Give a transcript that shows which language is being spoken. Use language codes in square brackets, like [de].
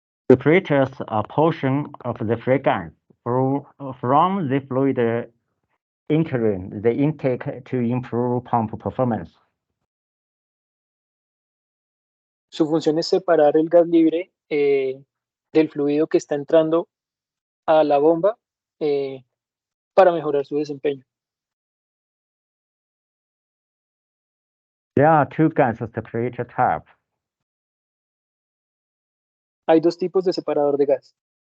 [en] Separates a portion of the free gas from the fluid entering the intake to improve pump performance. [es] Su función es separar el gas libre del fluido que está entrando a la bomba para mejorar su desempeño. [en] There are two gas separator types. [es] Hay dos tipos de separador de gas.